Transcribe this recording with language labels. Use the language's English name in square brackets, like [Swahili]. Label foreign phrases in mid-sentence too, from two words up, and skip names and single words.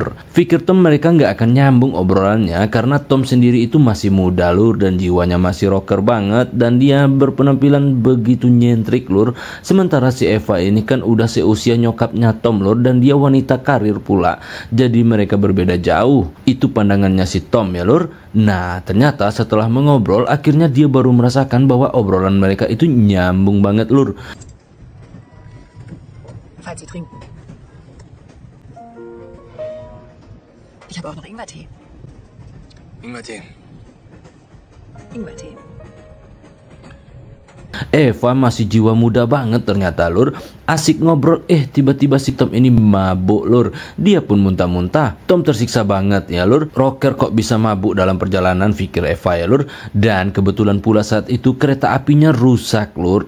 [Indonesian] Pikir Tom mereka nggak akan nyambung obrolannya karena Tom sendiri itu masih muda lur dan jiwanya masih rocker banget dan dia berpenampilan begitu nyentrik lur. Sementara si Eva ini kan udah seusia nyokapnya Tom lur dan dia wanita karir pula. Jadi mereka berbeda jauh. Itu pandangannya si Tom ya lur. Nah, ternyata setelah mengobrol akhirnya dia baru merasakan bahwa obrolan mereka itu nyambung banget lur. [German] Falls Sie trinken. Ich habe auch noch Ingwertee. Ingwertee. Ingwertee. [Indonesian] Eva masih jiwa muda banget ternyata lur. Asik ngobrol, tiba-tiba si Tom ini mabuk lur. Dia pun muntah-muntah. Tom tersiksa banget ya lur. Rocker kok bisa mabuk dalam perjalanan, pikir Eva ya lur. Dan kebetulan pula saat itu kereta apinya rusak lur.